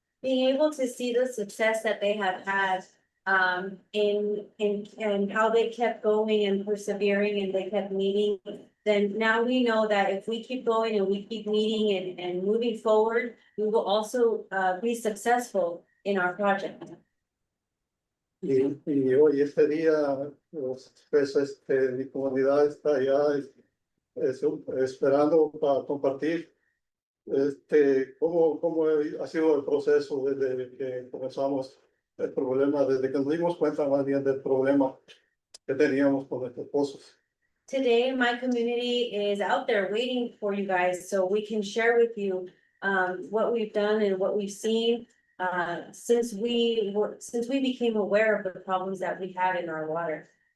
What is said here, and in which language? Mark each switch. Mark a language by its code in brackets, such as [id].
[en] Being able to see the success that they have had in how they kept going and persevering and they kept meeting, then now we know that if we keep going and we keep meeting and moving forward, we will also be successful in our project. [es] Y hoy este día, pues mi comunidad está ya esperando para compartir cómo ha sido el proceso desde que comenzamos el problema, desde que nos dimos cuenta más bien del problema que teníamos con nuestros pozos. [en] Today, my community is out there waiting for you guys, so we can share with you what we've done and what we've seen since we became aware of the problems that we had in our water.